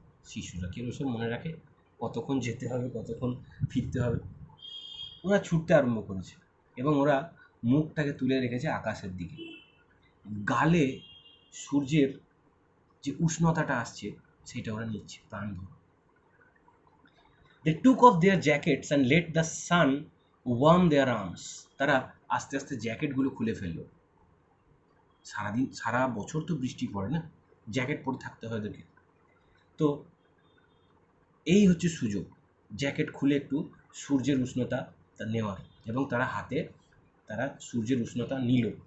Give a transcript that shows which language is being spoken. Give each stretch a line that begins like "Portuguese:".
Bangla: শিশুরা কেউ সব মনে রাখে কতক্ষণ যেতে হবে, কতক্ষণ ফিরতে হবে? ওরা ছুটতে আরম্ভ করেছে, এবং ওরা মুখটাকে তুলে রেখেছে আকাশের দিকে। গালে সূর্যের যে উষ্ণতাটা আসছে সেটা ওরা নিচ্ছে প্রাণ ভরে।
English: They took off their jackets and let the sun warm their arms.
Bangla: তারা আস্তে আস্তে জ্যাকেটগুলো খুলে ফেললো। সারাদিন, সারা বছর তো বৃষ্টি পড়ে না, জ্যাকেট পরে থাকতে হয় ওদেরকে। তো এই হচ্ছে সুযোগ, জ্যাকেট খুলে একটু সূর্যের উষ্ণতা নেওয়ার, এবং তারা হাতে তারা সূর্যের উষ্ণতা নিল।